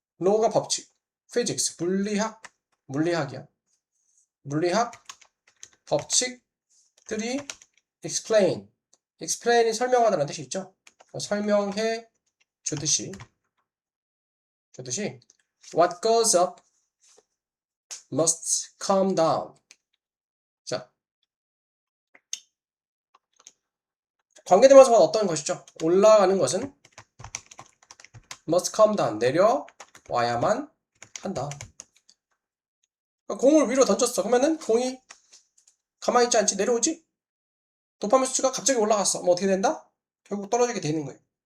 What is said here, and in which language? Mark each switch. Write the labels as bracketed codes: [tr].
[ko] law가 법칙, physics 물리학이야. 물리학 법칙들이 explain이 설명하다는 뜻이 있죠. 설명해 주듯이 [en] what goes up must come down. 자, [ko] 관계대명사가 어떤 것이죠? 올라가는 것은 [en] must come down, [ko] 내려와야만 한다. 공을 위로 던졌어. 그러면은 공이 가만히 있지 않지? 내려오지? 도파민 수치가 갑자기 올라갔어. 뭐 어떻게 된다? 결국 떨어지게 되는 거예요.